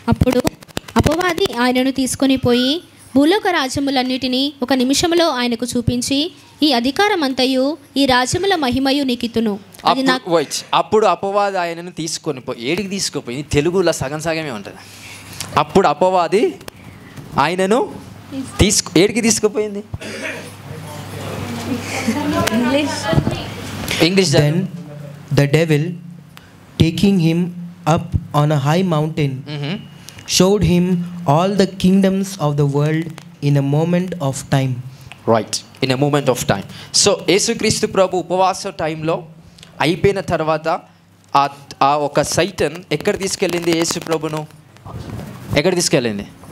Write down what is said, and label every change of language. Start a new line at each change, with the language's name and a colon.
Telugu: అప్పుడు అపవాది ఆయనను తీసుకొని పోయి భూలోక రాజ్యములన్నిటినీ ఒక నిమిషంలో ఆయనకు చూపించి, ఈ అధికారం అంతయు ఈ రాజ్యముల మహిమయు నీకిత్తును. అప్పుడు అపవాది ఆయనను తీసుకొని పోయి, ఏడికి తీసుకుపోయి? తెలుగులో సగం సగమే ఉంటుంది. అప్పుడు అపవాది ఆయనను ఏడికి తీసుకుపోయింది? English.
English: Then the devil, taking him up on a high mountain, showed him all the kingdoms of the world in a moment of time. Right, in a moment of time.
Telugu: So యేసుక్రీస్తు ప్రభు ఉపవాస టైంలో అయిపోయిన తర్వాత ఆ ఒక సైటన్ ఎక్కడ తీసుకెళ్ళింది యేసు ప్రభును? ఎక్కడ తీసుకెళ్ళింది?